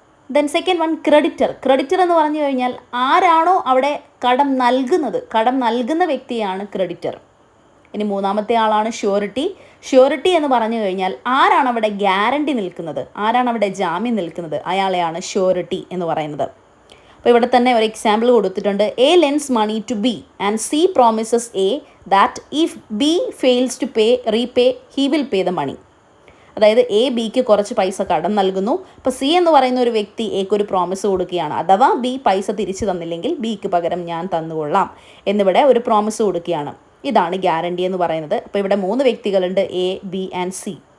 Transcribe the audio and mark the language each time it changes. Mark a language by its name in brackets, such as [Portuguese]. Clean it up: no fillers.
[Malayalam] Then second one creditor. Creditor എന്ന് പറഞ്ഞു കഴിഞ്ഞാൽ ആരാണോ അവിടെ കടം നൽകുന്ന വ്യക്തിയാണ് ക്രെഡിറ്റർ. ഇനി മൂന്നാമത്തെ ആളാണ് ഷ്യൂറിറ്റി. ഷ്യൂറിറ്റി എന്ന് പറഞ്ഞു കഴിഞ്ഞാൽ ആരാണ് അവിടെ ഗ്യാരണ്ടി നിൽക്കുന്നത്, ആരാണ് അവിടെ ജാമ്യം നിൽക്കുന്നത്, അയാളെയാണ് ഷ്യൂറിറ്റി എന്ന് പറയുന്നത്. അപ്പോൾ ഇവിടെ തന്നെ ഒരു എക്സാമ്പിൾ കൊടുത്തിട്ടുണ്ട്. [English] A lends money to B and C promises A that if B fails to repay, he will pay the money. [Malayalam] അതായത് ബിക്ക് കുറച്ച് പൈസ കടം നൽകുന്നു. അപ്പോൾ സി എന്ന് പറയുന്ന ഒരു വ്യക്തി എക്ക് ഒരു പ്രോമിസ് കൊടുക്കുകയാണ്, അഥവാ ബി പൈസ തിരിച്ചു തന്നില്ലെങ്കിൽ ബിക്ക് പകരം ഞാൻ തന്നുകൊള്ളാം എന്നിവിടെ ഒരു പ്രോമിസ് കൊടുക്കുകയാണ്. ഇതാണ് ഗ്യാരണ്ടി എന്ന് പറയുന്നത്. അപ്പോൾ ഇവിടെ 3 വ്യക്തികളുണ്ട്, A, B ആൻഡ് C.